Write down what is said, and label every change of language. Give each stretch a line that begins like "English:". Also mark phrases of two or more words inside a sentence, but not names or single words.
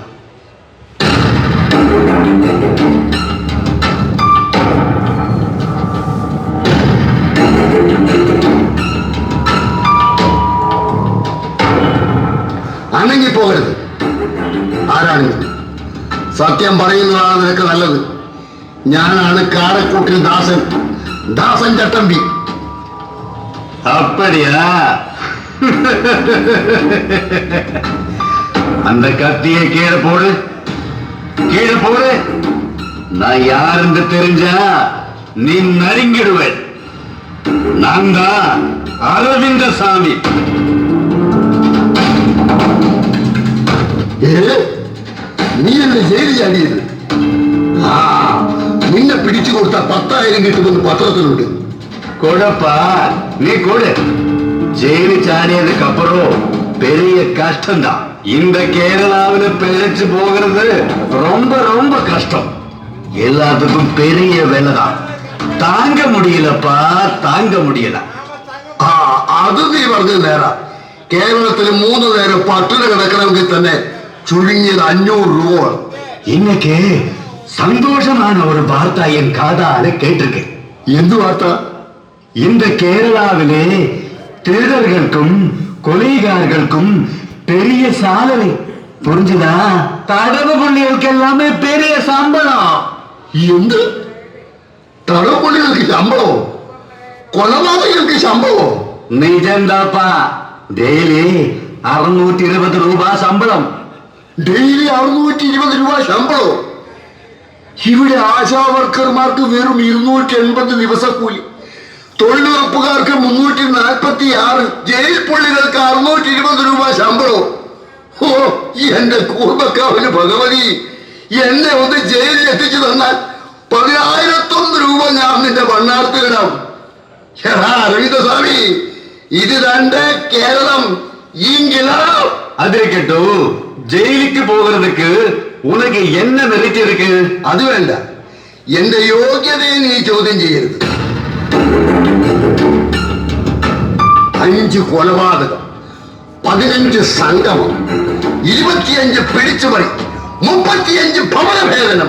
Malayalam: അനങ്ങിപ്പോകരുത്. ആരാണിത്? സത്യം പറയുന്നതാണ് നിനക്ക് നല്ലത്. ഞാനാണ് കാരക്കൂട്ടിൽ ദാസൻ, ദാസൻ ചട്ടമ്പി.
Tamil: அப்படியா? அந்த கத்தியை கீழே போடு, கீழே போடு. நான் யாருன்னு தெரிஞ்சா நீ நறுங்கிடுவேன். நான் தான் அரவிந்த சாமி.
Malayalam: നീ എന്നെ ജയിലിൽ ചാടിയത്? ആ, നിന്നെ പിടിച്ചു കൊടുത്താൽ 10,000 കിട്ടുമെന്ന് പത്രത്തിലുണ്ട്.
Tamil: கொடுப்பா, நீ கொடு. ஜெயிலு சாடியதுக்கு அப்புறம் பெரிய கஷ்டம்தான். இந்த கேரளாவில பிழைச்சு போகிறது ரொம்ப ரொம்ப கஷ்டம். எல்லாத்துக்கும் பெரிய வேலைதான். தாங்க முடியலப்பா, தாங்க முடியல.
Malayalam: ആ, അത് നീ പറഞ്ഞത് നേരാ. കേരളത്തിൽ 3 നേരം പട്ടിണി കിടക്കണമെങ്കിൽ തന്നെ ചുരുങ്ങിയത് 500 രൂപ.
Tamil: இன்னைக்கு சந்தோஷமான ஒரு வார்த்தை என் காதால கேட்டிருக்கேன்.
Malayalam: എന്ത് വാർത്ത?
Tamil: இந்த கேரளாவிலே திருடர்களுக்கும் கொலைகாரர்களுக்கும் பெரிய சாலனை. புரிஞ்சுதா? தடவு புள்ளிகளுக்கு எல்லாமே பெரிய சம்பளம்.
Malayalam: എന്ത്? തടവുപുള്ളികൾക്ക് ശമ്പളമോ? കൊലപാതകങ്ങൾക്ക് ശമ്പളമോ?
Tamil: நிஜம்தாப்பா. டெய்லி 620 ரூபாய் சம்பளம்.
Malayalam: ഡെയിലി 620 രൂപ ശമ്പളോ? ഇവിടെ ആശാവർക്കർമാർക്ക് വെറും 280 ദിവസക്കൂലി, തൊഴിലുറപ്പുകാർക്ക് 346, ജയിൽ പുള്ളികൾക്ക് 620 രൂപ ശമ്പളോ? ഓ, എന്റെ കൂർമ്മക്കാവിന് ഭഗവതി, എന്നെ ഒന്ന് ജയിലിൽ എത്തിച്ചു തന്നാൽ 10,001 രൂപ ഞാൻ നിന്റെ ഭണ്ണാർത്തിലിടാം. എടാ അരവിന്ദസ്വാമി, ഇത് തന്റെ കേരളം.
Tamil: அது இருக்கட்டும், ஜெயிலுக்கு போகிறதுக்கு உனக்கு என்ன மெரிட் இருக்கு?
Malayalam: അത് വേണ്ട. എന്റെ യോഗ്യതയെ നീ ചോദ്യം ചെയ്യരുത്. 5 കൊലപാതകം, 15 സംഗമം, 25 പിടിച്ചുപറി, 35 ഭവനഭേദനം.